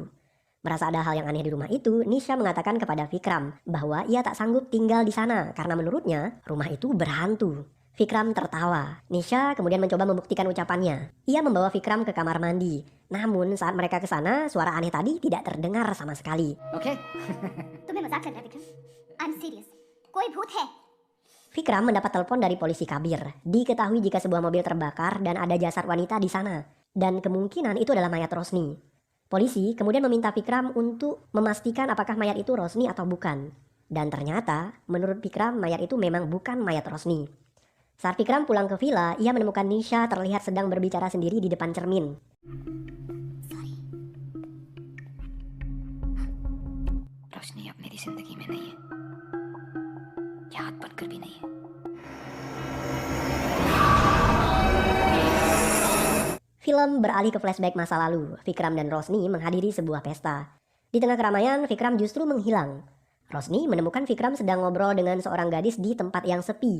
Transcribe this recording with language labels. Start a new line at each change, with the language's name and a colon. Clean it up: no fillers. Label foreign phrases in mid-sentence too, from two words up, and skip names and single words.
Indonesian: Merasa ada hal yang aneh di rumah itu, Nisha mengatakan kepada Vikram bahwa ia tak sanggup tinggal di sana karena menurutnya rumah itu berhantu. Vikram tertawa. Nisha kemudian mencoba membuktikan ucapannya. Ia membawa Vikram ke kamar mandi. Namun saat mereka ke sana, suara aneh tadi tidak terdengar sama sekali. Oke.
Hindi: तुम्हें मजाक कर रहा है विक्रम?
English: I'm serious.
Hindi: कोई भूत है?
Indonesian: Vikram mendapat telepon dari polisi Kabir. Diketahui jika sebuah mobil terbakar dan ada jasad wanita di sana. Dan kemungkinan itu adalah mayat Rosni. Polisi kemudian meminta Vikram untuk memastikan apakah mayat itu Rosni atau bukan. Dan ternyata, menurut Vikram, mayat itu memang bukan mayat Rosni. Saat Vikram pulang ke villa, ia menemukan Nisha terlihat sedang berbicara sendiri di depan cermin.
Hindi: सॉरी रोशनी अब मेरी जिंदगी में नहीं है, याद बनकर भी नहीं है।
Indonesian: Film beralih ke flashback masa lalu. Vikram dan Rosni menghadiri sebuah pesta. Di tengah keramaian, Vikram justru menghilang. Rosni menemukan Vikram sedang ngobrol dengan seorang gadis di tempat yang sepi.